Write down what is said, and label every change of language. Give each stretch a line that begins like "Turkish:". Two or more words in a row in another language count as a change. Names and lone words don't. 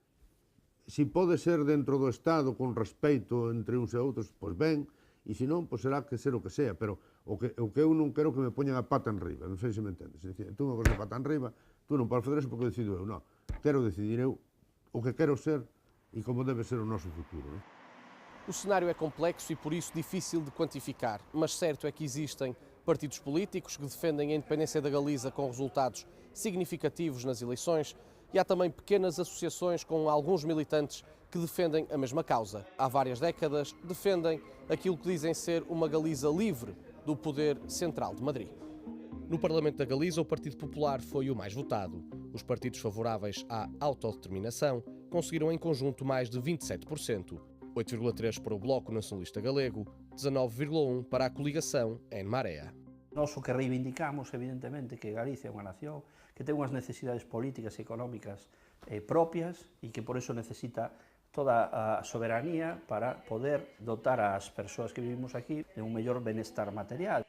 Galician: Se pode ser dentro do Estado con respeito entre uns e outros, pois ben, e se non, pois será que ser o que sea, pero o que eu non quero que me poñan a pata en riba, non sei se me entendes.
Spanish: Tú me pones
Galician: a pata en riba, tú non podes fazer eso porque decido eu, non. Quero decidir eu o que quero ser e como debe ser o noso futuro, non?
Portuguese: O cenário é complexo e por isso difícil de quantificar, mas certo é que existem partidos políticos que defendem a independência da Galiza com resultados significativos nas eleições e há também pequenas associações com alguns militantes que defendem a mesma causa. Há várias décadas defendem aquilo que dizem ser uma Galiza livre do poder central de Madrid. No Parlamento da Galiza, o Partido Popular foi o mais votado. Os partidos favoráveis à autodeterminação conseguiram em conjunto mais de 27%. 8,3% para o Bloco Nacionalista Galego, 19,1% para a coligação En Marea.
Galician: Nós o que reivindicamos, evidentemente, que Galicia é unha nación que ten unhas necesidades políticas e económicas propias e que por eso necesita toda a soberanía para poder dotar as persoas que vivimos aquí de un mellor benestar material.